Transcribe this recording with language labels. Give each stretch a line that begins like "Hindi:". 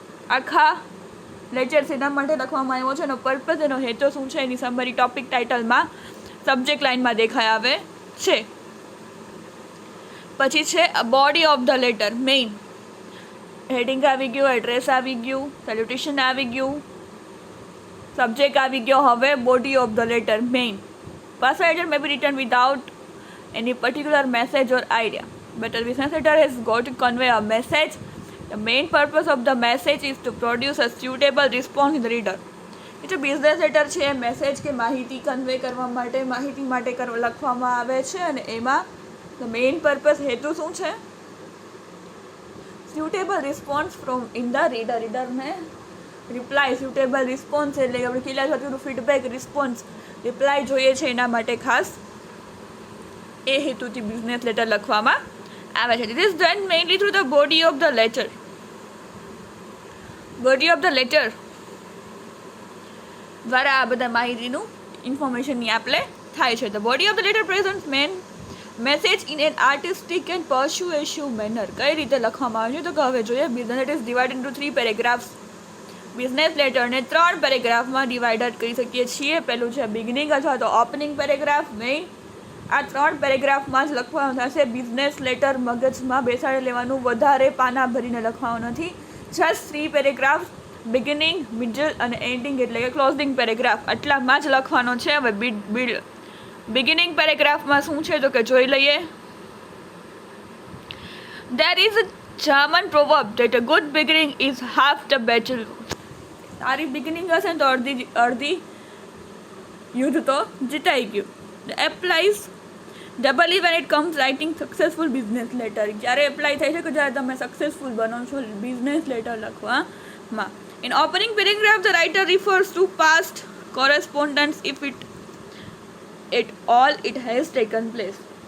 Gujarati: આખા લેટર એના માટે લખવામાં આવ્યો છે, એનો પર્પઝ, એનો હેતુ શું છે, એની સમરી ટોપિક ટાઇટલમાં સબ્જેક્ટ લાઇનમાં દેખાઈ આવે છે. પછી છે
English: body of the letter,
Gujarati: main. Heading આવી ગયું, એડ્રેસ આવી ગયું, સેલ્યુટેશન આવી ગયું, સબ્જેક્ટ આવી ગયો.
English: હવે body of the letter, main. Personal letter may be written without any particular message or idea, but a business letter has got to convey a message. The main purpose of the message is to produce a suitable response in the reader.
Gujarati: એટલે business letter છે એ message કે માહિતી convey કરવા માટે, માહિતી માટે લખવામાં આવે છે, અને એમાં
English: the main purpose,
Gujarati: હેતુ શું છે?
English: suitable response from in the reader.
Gujarati: રીડરને reply,
English: suitable response
Gujarati: એટલે આપણે કીલા હતું ફીડબેક, રિસ્પોન્સ, રિપ્લાય જોઈએ છે, એના માટે ખાસ એ હેતુથી બિઝનેસ લેટર લખવામાં આવે છે.
English: This is done mainly through the body of the letter. Body of the letter
Gujarati: દ્વારા આ બધા માહિતીનું ઇન્ફોર્મેશનની આપલે થાય છે.
English: The body of the letter present main message in an artistic and persuasive manner.
Gujarati: કઈ રીતે લખવામાં આવે છે તો હવે જોઈએ.
English: Business letter is divide into 3 paragraphs.
Gujarati: Business લેટરને 3 પેરેગ્રાફમાં divided કરી શકીએ છીએ. પહેલું છે બિગિનિંગ અથવા તો ઓપનિંગ પેરેગ્રાફ, મેઇન. આ 3 પેરેગ્રાફમાં જ લખવાનું થશે. બિઝનેસ લેટર મગજમાં બેસાડી લેવાનું, વધારે પાના ભરીને લખવાનું નથી. જસ્ટ 3 પેરેગ્રાફ, બિગિનિંગ, મિડલ અને એન્ડિંગ એટલે કે ક્લોઝિંગ પેરેગ્રાફ, આટલામાં જ લખવાનો છે. હવે બિગિનિંગ પેરેગ્રાફમાં શું છે તો કે જોઈ લઈએ.
English: There is a German proverb that a good beginning is half the battle.
Gujarati: સારી બિગિનિંગ હશે ને તો અડધી યુદ્ધ તો જીતાઈ ગયું.
English: Applies doubly when it comes writing successful business letter.
Gujarati: જ્યારે એપ્લાય થાય છે કે જ્યારે તમે સક્સેસફુલ બનો છો બિઝનેસ લેટર લખવામાં.
English: In opening paragraph the writer refers to past correspondence if it all it has taken place.